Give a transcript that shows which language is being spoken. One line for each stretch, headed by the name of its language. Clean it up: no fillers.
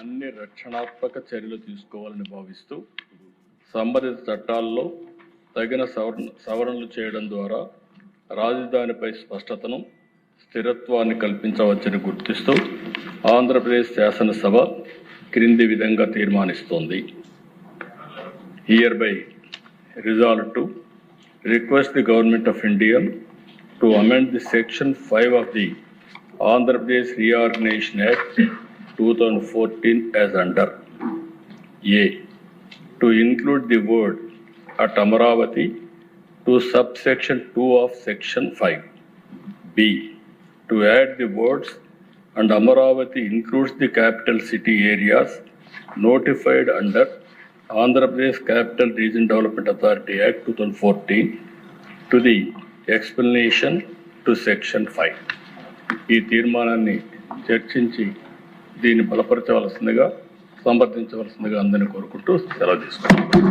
Telugu: అన్ని రక్షణాత్మక చర్యలు తీసుకోవాలని భావిస్తూ సంబంధిత చట్టాల్లో తగిన సవరణలు చేయడం ద్వారా రాజధానిపై స్పష్టతను స్థిరత్వాన్ని కల్పించవచ్చని గుర్తిస్తూ ఆంధ్రప్రదేశ్ శాసనసభ క్రింది విధంగా తీర్మానిస్తోంది.
English: Hereby resolved to request the Government of India to amend the Section 5 of the Andhra Pradesh Reorganization Act 2014 as under: A. To include the word at Amaravati to subsection 2 of Section 5. B. To add the words and Amaravati includes the capital city areas notified under Andhra Pradesh Capital Region Development Authority Act 2014 to the explanation to Section 5.
Telugu: ఈ తీర్మానాన్ని చర్చించి దీన్ని బలపరచవలసిందిగా సమర్థించవలసిందిగా అందరినీ కోరుకుంటూ సెలవు తీసుకుంటాం.